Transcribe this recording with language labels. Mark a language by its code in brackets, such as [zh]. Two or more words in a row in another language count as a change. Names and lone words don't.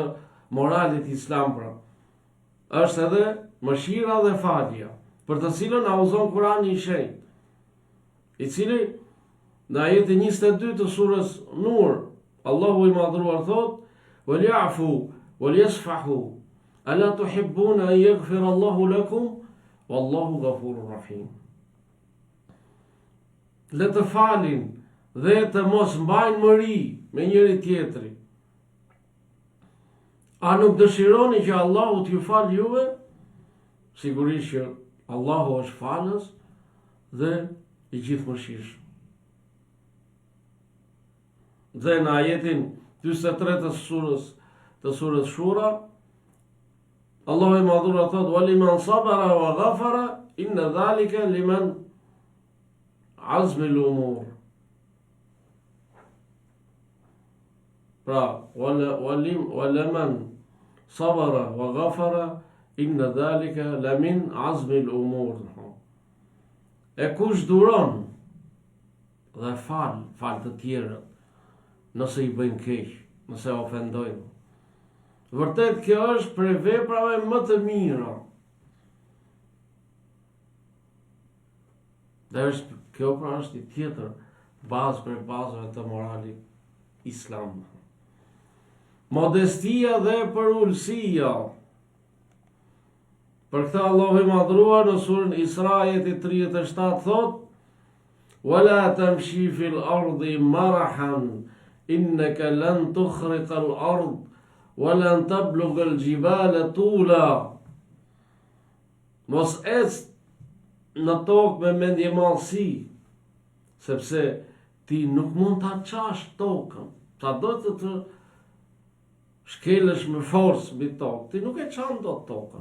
[sq] moralit islam pra, është edhe mëshira dhe falja, për të cilën na udhëzon Kurani i shenjtë, i cili në ajetin 22 të surës Nur, Allahu i madhruar thot: [ar] "وليعفوا وليصفحوا ألا تحبون أن يغفر الله لكم والله غفور رحيم." [sq] Le të falin dhe të mos mbajnë mëri me njëri tjetri. A nuk dëshironi që Allahu t'ju falë juve? Sigurisht që Allahu është falës dhe i gjithëmëshirshëm. Dhe në ajetin 43 të surës Shura, Allahu i madhur thot: [ar] "ولمن صبر وغفر إن ذلك لمن عزم الأمور." Pra, ولمن صبر وغفر إن ذلك لمن عزم الأمور. [sq] E kush duron dhe fal të tjerët nëse i bëjnë keq, nëse ofendojnë. Vërtet kjo është prej veprave më të mira. Dhe kjo pra është i tjetër bazë për bazëve të moralit islam. Modestia dhe përullësia. Për këtë Allahu i madhruar në surën Isra ajeti 37 thot: [ar] "ولا تمش في الأرض مرحا إنك لن تخرق الأرض ولن تبلغ الجبال طولا." [sq] Mos ec në tokë me mendjemallësi, sepse ti nuk mund ta qash tokën. Sa do të shkelësh me forcë mbi tokë, ti nuk e çan dot tokën.